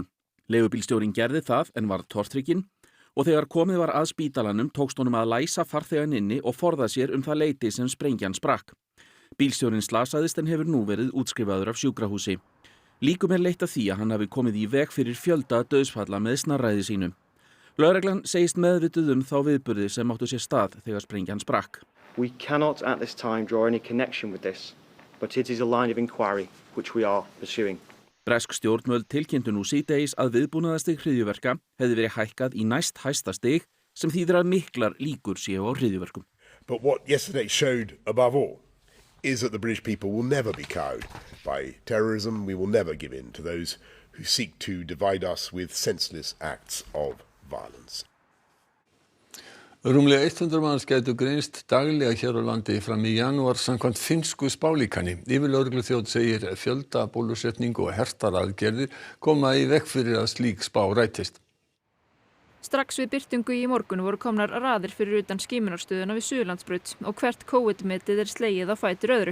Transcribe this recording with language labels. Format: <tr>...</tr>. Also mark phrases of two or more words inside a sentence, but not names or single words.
<is>Leigubílstjórinn gerði það en var tortrygginn. Og þegar komið var að spítalanum tókst honum að læsa farþegann inni og forða sér það leyti sem sprengjan sprakk. Bílstjórinn slasaðist en hefur nú verið útskrifaður af sjúkrahúsi. Líkum er leitt að því að hann hafi komið í veg fyrir fjölda dauðsfalla með snarræði sínu. Lögreglan segist meðvituð þá viðburði sem áttu sér stað þegar sprengjan sprakk.</is> <en>We cannot at this time draw any connection with this, but it is a line of inquiry which we are pursuing.</en> <is>Bresk stjórnvöld tilkynntu nú síðdegis að viðbúnaðarstig hryðjuverka hefði verið hækkað í næst hæsta stig sem þýðir að miklar líkur séu á hryðjuverkum.</is> <en>But what yesterday showed above all is that the British people will never be cowed by terrorism. We will never give in to those who seek to divide us with senseless acts of violence.</en> <is>Rúmlega 100 manns gætu greinst daglega hér á landi fram í janúar samkvæmt finnsku spálíkani. Yfirlögregluþjónn segir fjölda bólusetningu og hertar aðgerðir koma í veg fyrir að slík spá rætist. Strax við birtingu í morgun voru komnar raðir fyrir utan skimunarstöðuna við Suðurlandsbraut og hvert COVID-metið slegið á fætur öðru.</is>